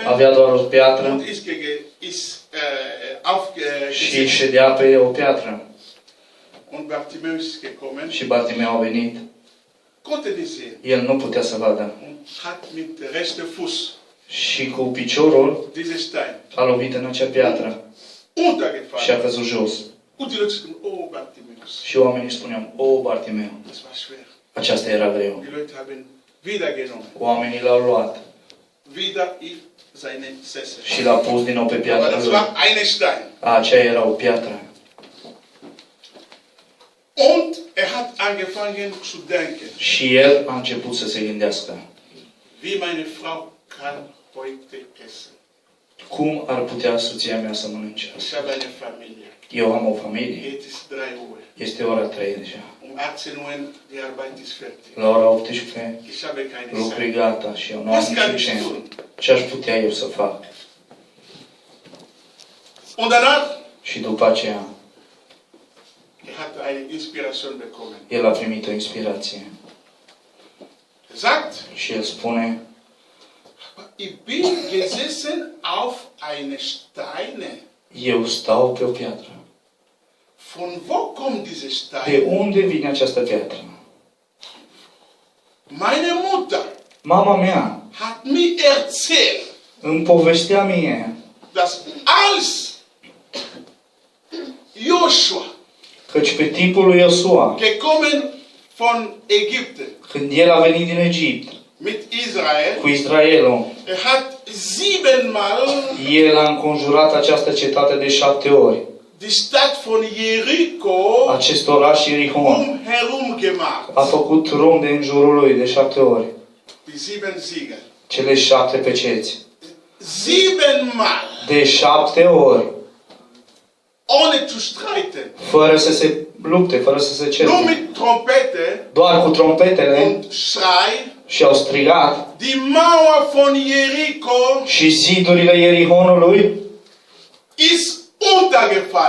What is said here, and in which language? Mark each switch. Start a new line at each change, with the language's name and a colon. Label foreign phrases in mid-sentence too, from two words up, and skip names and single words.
Romanian: avea doar o piatră
German: und ist
Romanian: și ședea pe o piatră.
German: Und Bartimäus ist gekommen,
Romanian: Și Bartimeu a venit.
German: konnte nicht sehen.
Romanian: El nu putea să vadă.
German: Und hat mit der rechten Fuß
Romanian: Și cu piciorul
German: diese Stein
Romanian: a lovit în acea piatră și a
German: untergefallen.
Romanian: căzut jos.
German: Und die Leute sagten, oh Bartimäus,
Romanian: Și oamenii spuneau, o, Bartimeu,
German: das war schwer.
Romanian: aceasta era greu.
German: Die Leute haben wieder genommen,
Romanian: Oamenii l-au luat
German: wieder in seine Sessel.
Romanian: și l-au pus din nou pe
German: Aber
Romanian: piatra
German: das
Romanian: lui.
German: war eine Stein.
Romanian: Aceea era o piatră.
German: Und er hat angefangen zu denken,
Romanian: Și el a început să se gândească.
German: wie meine Frau kann heute essen.
Romanian: Cum ar putea soția mea să mănânce
German: Ich
Romanian: asta?
German: habe eine Familie.
Romanian: Eu am o familie.
German: Jetzt ist 3 Uhr.
Romanian: Este ora 3 deja.
German: Um 18 Uhr, die Arbeit ist fertig.
Romanian: La ora 18,
German: Ich habe keine
Romanian: lucru e
German: Zeit.
Romanian: gata și eu nu
German: Was
Romanian: am
German: kann
Romanian: niciun
German: ich
Romanian: timp.
German: tun?
Romanian: Ce aș putea eu să fac?
German: Und danach,
Romanian: Și după aceea,
German: er hat eine Inspiration bekommen.
Romanian: el a primit o inspirație.
German: Er sagt,
Romanian: Și el spune,
German: ich bin gesessen auf eine Steine.
Romanian: eu stau pe o piatră.
German: Von wo kommt diese
Romanian: De
German: Steine?
Romanian: unde vine această piatră?
German: Meine Mutter
Romanian: Mama mea
German: hat mir erzählt,
Romanian: îmi povestea mie
German: dass als Joshua
Romanian: căci pe timpul lui Iosua,
German: gekommen von Ägypten
Romanian: când el a venit din Egipt
German: mit Israel,
Romanian: cu Israelul,
German: er hat 7 Mal
Romanian: el a înconjurat această cetate de 7 ori.
German: die Stadt von Jericho
Romanian: Acest oraș Ierihon
German: herum gemacht.
Romanian: a făcut ronde în jurul lui de 7 ori.
German: Die 7 Sieger.
Romanian: Cele 7 peceți.
German: 7 Mal.
Romanian: De 7 ori.
German: Ohne zu streiten.
Romanian: Fără să se lupte, fără să se
German: Nur
Romanian: certe.
German: mit Trompete
Romanian: Doar cu trompetele
German: und Schrei.
Romanian: și au strigat
German: Die Mauer von Jericho
Romanian: și zidurile Ierihonului
German: ist untergefallen.